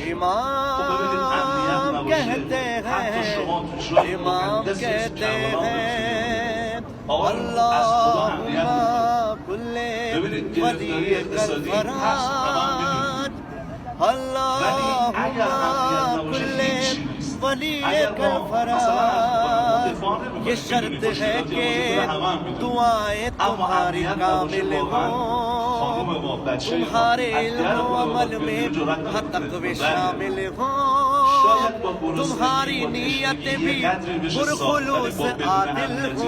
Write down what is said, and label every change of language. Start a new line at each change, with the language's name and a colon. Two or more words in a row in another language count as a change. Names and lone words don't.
Persian: خب ببینید امنیت نباشه، حتی شما تو جای مقدس کربلا آقا از خدا امنیت میخواد. ببینید گرفتاری اقتصادی هست، همه میدونید، ولی اگر امنیت نباشه هیچی نیست. اگر ما مثلا
Urdu: یہ شرط ہے کہ دعائیں تمہاری کامل ہو، تمہارے علم عمل میں تقوے شامل ہو، تمہاری نیتیں بھی پرخلوص عادل ہو.